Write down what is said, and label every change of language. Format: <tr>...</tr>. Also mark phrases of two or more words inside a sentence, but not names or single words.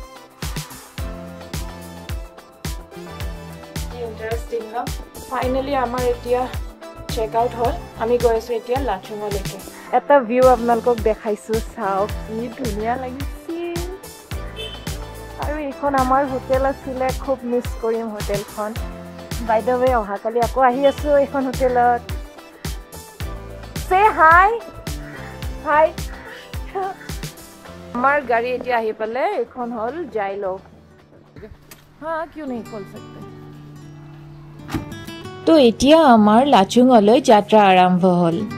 <as>ইন্টারেস্টিং না ফাইনালি আমাৰ এতিয়া</as> <en>check out</en> <as>হল আমি গৈ আছো এতিয়া লাচুঙলৈকে এটা ভিউ আপোনালোকক দেখাইছো চাওক কি ধুনিয়া লাগিছিল আৰু এখন আমাৰ হোটেল আছিল খুব মিস কৰিম হোটেলখন</as> <en>By the way,</en> <as>অহাকালি আকৌ আহি আছো এখন হোটেলত</as> <en>Say hi Hi</en> <as>আমাৰ গাড়ী এতিয়া আহি পালে এখন হল জাইলো</as> <hi>हाँ क्यों नहीं खोल सकते</hi> <as>তো এতিয়া আমাৰ লাচুঙলৈ যাত্ৰা আৰম্ভ হল</as>